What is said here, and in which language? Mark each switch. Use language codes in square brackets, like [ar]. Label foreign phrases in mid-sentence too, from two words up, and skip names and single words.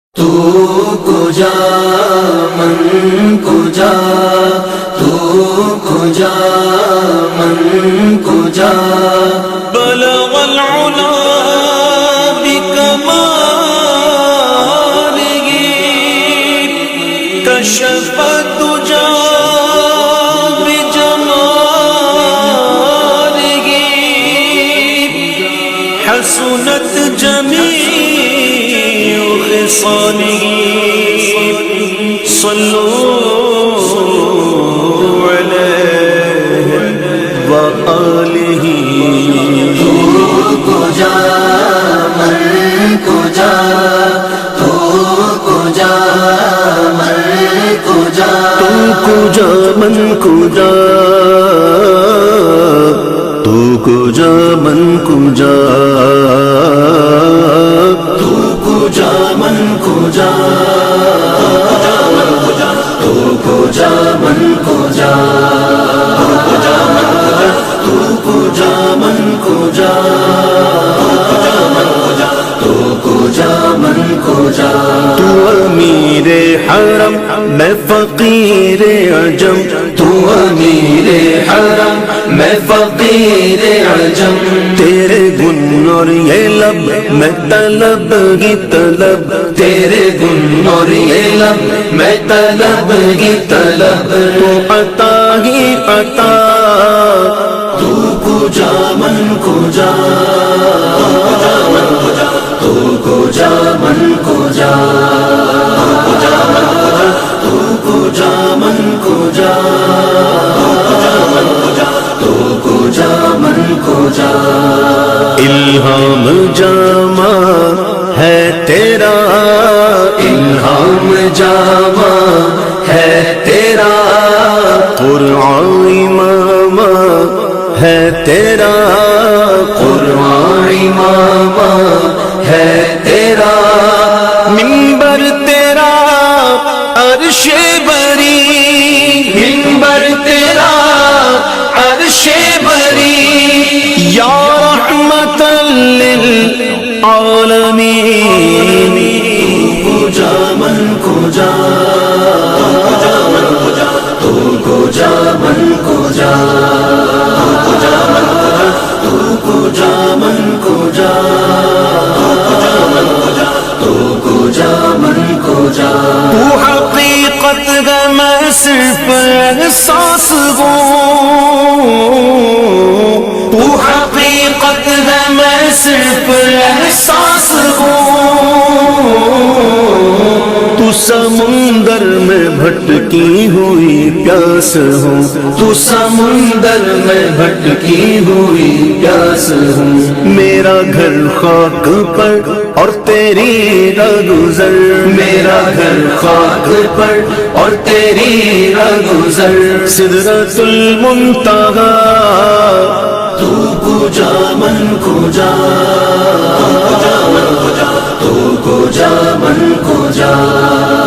[fa] تو کجا من کجا، تو کجا من کجا، [ar] بلغ العلا بکمالہ کشف الدجی بجمالہ حسنت جمیع خصالہ صلوا علیہ وآلہ۔ [fa] تو کجا من کجا، تو کجا من کجا، تو کجا من کجا، تو کجا من کجا، تو کجا من کجا، تو کجا من کجا، تو کجا من کجا، تو کجا من کجا، [ur] تو امیر حرم میں فقیر عجم، تو امیر حرم میں فقیر عجم، تیرے گن اور یہ لب میں طلب ہی طلب، تیرے گن اور یہ لب میں طلب ہی طلب، تو عطا ہی عطا، [fa] تو کجا من کجا، تو کجا من کجا، تو کجا من کجا، تو کجا من کجا، [ur] الہام جامع ہے تیرا، الہام جامع ہے تیرا، قرآن امام ہے تیرا، قرآن امام ہے تیرا، منبر تیرا عرش بری، منبر تیرا عرش بری، [ar] یا رحمت للعالمین، [fa] کجا من کجا، تو کجا من کجا، تو کجا من کجا، تو کجا من کجا، [ur] تو حقیقت ہے میں صرف احساس ہوں، تو حقیقت ہے میں صرف احساس ہوں، تو سمندر میں بھٹکی ہوئی پیاس ہوں، تو سمندر میں بھٹکی ہوئی پیاس ہوں، میرا گھر خاک پر اور تیری راہگزر، میرا گھر خاک پر اور تیری راہگزر، سدرۃ المنتہا، [fa] تو کجا من کجا، تو کجا من کجا،